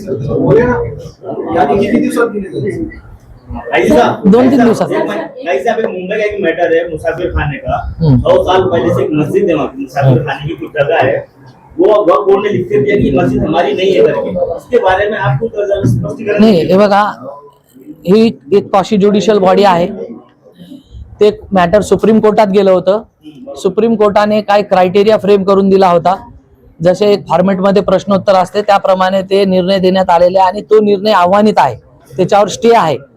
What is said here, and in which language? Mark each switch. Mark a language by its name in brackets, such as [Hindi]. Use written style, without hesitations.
[Marathi] बोले ना, यादी किती दिवसात दिली जाईल? 2-3 दिवसात। [Hindi] ऐसा पे मुंबई का एक मैटर है मुसाफिर खाने का, 100 साल पहले से एक मस्जिद है, वहाँ मुसाफिर खाने की कुछ जगह है, वो वक्फ बोर्ड ने लिख के दिया कि मस्जिद हमारी नहीं है करके, उसके बारे में आपको स्पष्टीकरण [Marathi] नाही, हे बघा, ही एक क्वाशी ज्युडिशियल बॉडी आहे, ते मॅटर सुप्रीम कोर्टात गेलं होतं. सुप्रीम कोर्टाने काय क्रायटेरिया फ्रेम करून दिला होता, जसे एक फॉर्मॅटमध्ये प्रश्नोत्तर असते त्याप्रमाणे ते निर्णय देण्यात आलेले आणि तो निर्णय आव्हानित आहे, त्याच्यावर स्टे आहे.